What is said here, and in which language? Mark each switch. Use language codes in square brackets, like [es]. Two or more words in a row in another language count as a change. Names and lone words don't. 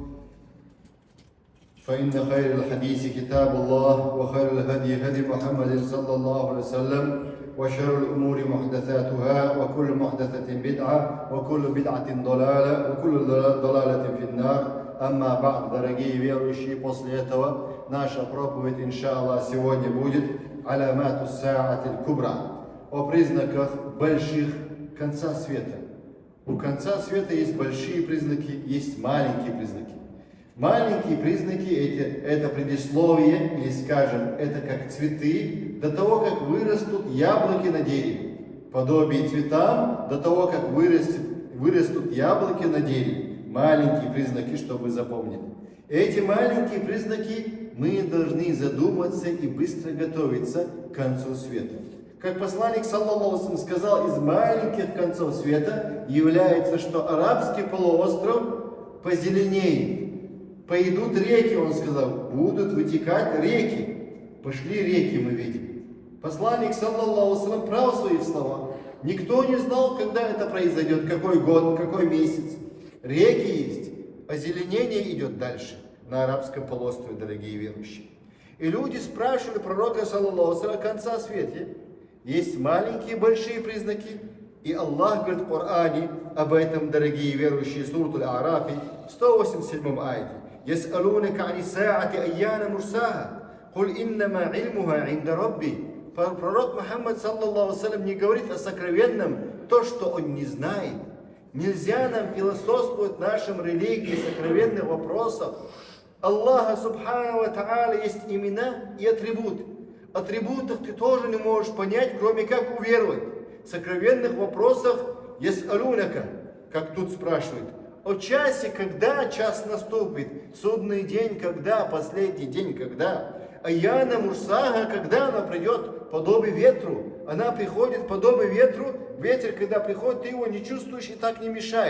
[ar] فإن خير الحديث كتاب الله، وخير الهدي هدي محمد صلى الله عليه وسلم، وشر الأمور محدثاتها، وكل محدثة بدعة، وكل بدعة ضلالة، وكل ضلالة في النار. أما بعد, [ru] дорогие верующие, после этого наша проповедь, иншаллах, сегодня будет [ar] علامات الساعة الكبرى, [ru] о признаках больших конца света. У конца света есть большие признаки, есть маленькие признаки. Маленькие признаки это предисловие, или скажем, это как цветы, до того, как вырастут яблоки на дереве. Подобие цветам, до того, как вырастут яблоки на дереве. Маленькие признаки, чтобы вы запомнили. Эти маленькие признаки мы должны задуматься и быстро готовиться к концу света. Как посланник [ar] صلى الله عليه وسلم [ru] сказал, из маленьких концов света является, что арабский полуостров позеленеет. Пойдут реки, он сказал, будут вытекать реки. Пошли реки, мы видим. Посланник [ar] صلى الله عليه وسلم [ru] прав в своих словах. Никто не знал, когда это произойдет, какой год, какой месяц. Реки есть, озеленение идет дальше на арабском полуострове, дорогие верующие. И люди спрашивали пророка [ar] صلى الله عليه وسلم [ru] о конца света. Есть маленькие, большие признаки. И Аллах говорит в Коране об этом, дорогие верующие, сурат Аль-А'рафи, 187 аяте. [ar] يسألونك عن الساعة أيان مرساها قل إنما علمها عند ربي. [ru] Пророк Мухаммад [ar] صلى الله عليه وسلم [ru] не говорит о сокровенном то, что он не знает. Нельзя нам философствовать в нашем религии сокровенных вопросов. Аллаха [ar] سبحانه وتعالى [ru] есть имена и атрибуты. Атрибутов ты тоже не можешь понять, кроме как уверовать. В сокровенных вопросах яс'алунака, как тут спрашивают, о часе, когда час наступит, судный день, когда, последний день, когда, [ar] أيان مرساها, [ru] когда она придет, подобие ветру, она приходит подобие ветру, ветер, когда приходит, ты его не чувствуешь и так не мешает.